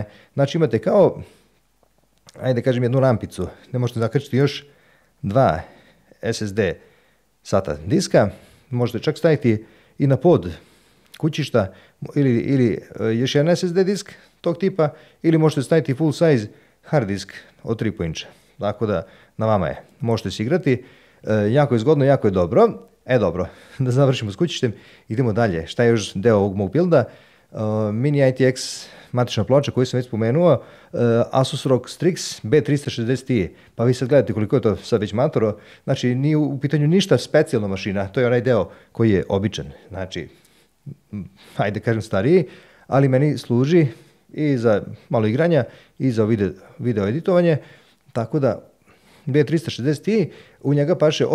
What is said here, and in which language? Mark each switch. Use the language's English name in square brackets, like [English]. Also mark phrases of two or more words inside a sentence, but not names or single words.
[Serbian] Znači, imate kao, ajde da kažem, jednu rampicu, gdje možete zakačiti još 2 SSD SATA diska, možete čak staviti i na pod kućišta ili još jedan SSD disk tog tipa, ili možete staviti [English] full size hard disk [Serbian] od 3,5 inča. Tako da, na vama je, možete se igrati, jako je zgodno, jako je dobro. Dobro, da završimo s kućištem, idemo dalje. Šta je još deo ovog mog builda? Mini ITX matična ploča koju sam već spomenuo, Asus ROG Strix B360i, pa vi sad gledate koliko je to sad već matoro, znači nije u pitanju ništa specijalna mašina, to je onaj deo koji je običan, znači, ajde kažem stariji, ali meni služi i za malo igranja i za video editovanje, tako da B360i, u njega paše 8.